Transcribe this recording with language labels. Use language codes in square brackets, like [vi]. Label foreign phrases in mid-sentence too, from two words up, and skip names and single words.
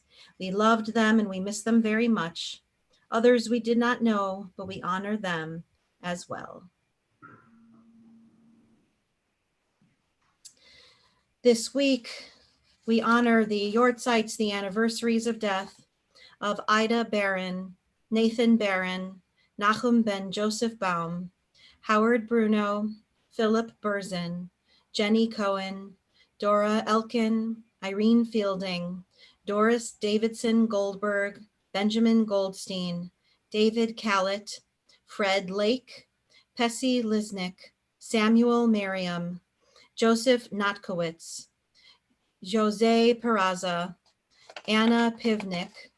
[en] We loved them and we miss them very much. Others we did not know, but we honor them as well. This week, we honor the Yortzites, the anniversaries of death of Ida Barron, Nathan Barron, Nachum ben Joseph Baum, Howard Bruno, Philip Burzin, Jenny Cohen, Dora Elkin, Irene Fielding, Doris Davidson Goldberg, Benjamin Goldstein, David Callett, Fred Lake, Pessy Lisnick, Samuel Merriam, Joseph Notkowitz, Jose Peraza, Anna Pivnik,